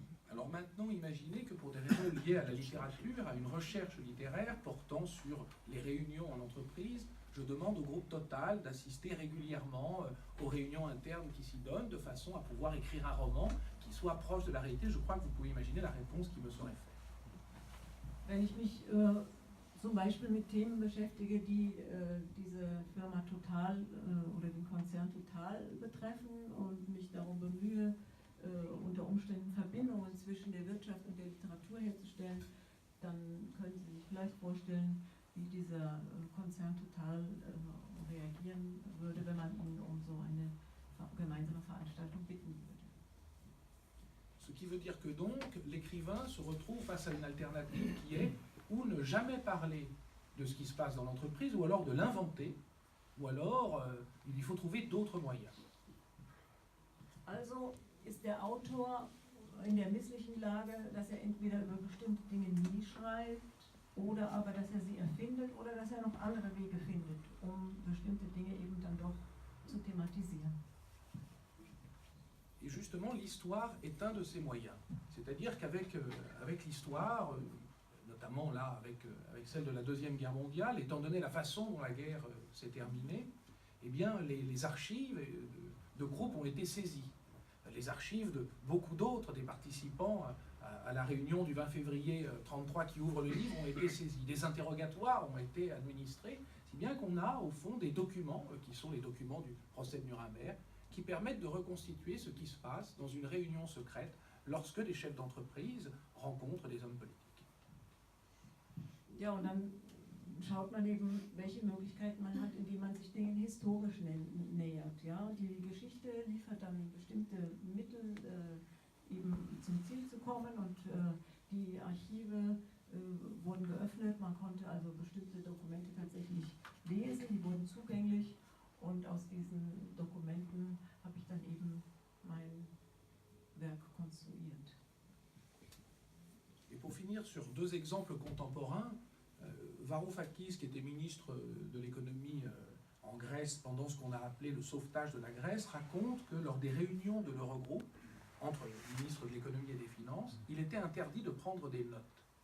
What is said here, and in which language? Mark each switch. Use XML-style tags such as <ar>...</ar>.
<fr>Alors maintenant, imaginez que pour des raisons liées à la littérature, à une recherche littéraire portant sur les réunions en entreprise, je demande au groupe Total d'assister régulièrement aux réunions internes qui s'y donnent, de façon à pouvoir écrire un roman qui soit proche de la réalité. Je crois que vous pouvez imaginer la réponse qui me serait faite.</fr> <de>Wenn ich mich zum Beispiel mit Themen beschäftige, die diese Firma Total oder den Konzern Total betreffen und mich darum bemühe, unter Umständen Verbindungen zwischen der Wirtschaft und der Literatur herzustellen, dann können Sie sich vielleicht vorstellen, wie dieser Konzern Total reagieren würde, wenn man ihn um so eine gemeinsame Veranstaltung bitten würde.</de> <fr>Ce qui veut dire que donc l'écrivain se retrouve face à une alternative qui est ou ne jamais parler de ce qui se passe dans l'entreprise, ou alors de l'inventer, ou alors il lui faut trouver d'autres moyens.</fr> <de>Also ist der Autor in der misslichen Lage, dass er entweder über bestimmte Dinge nie schreibt, oder aber dass er sie erfindet, oder dass er noch andere Wege findet, um bestimmte Dinge eben dann doch zu thematisieren.</de> <fr>Et justement, l'histoire est un de ces moyens. C'est-à-dire qu'avec l'histoire, notamment là avec celle de la Deuxième Guerre mondiale, étant donné la façon dont la guerre s'est terminée, eh bien les archives de groupes ont été saisies. Les archives de beaucoup d'autres, des participants à la réunion du 20 février 1933 qui ouvre le livre ont été saisis. Des interrogatoires ont été administrés, si bien qu'on a au fond des documents, qui sont les documents du procès de Nuremberg, qui permettent de reconstituer ce qui se passe dans une réunion secrète lorsque des chefs d'entreprise rencontrent des hommes politiques.</fr> <de>Ja, und dann schaut man eben, welche Möglichkeiten man hat, indem man sich Dingen historisch nähert. Ja? Die Geschichte liefert dann bestimmte Mittel, eben zum Ziel zu kommen, und die Archive wurden geöffnet. Man konnte also bestimmte Dokumente tatsächlich lesen, die wurden zugänglich, und aus diesen Dokumenten habe ich dann eben mein Werk konstruiert.</de> <fr>Et pour finir sur deux exemples contemporains, Varoufakis, qui était ministre de l'économie en Grèce pendant ce qu'on a appelé le sauvetage de la Grèce, raconte que lors des réunions de l'Eurogroupe, entre le ministre de l'économie et des finances, il était interdit de prendre des notes.</fr>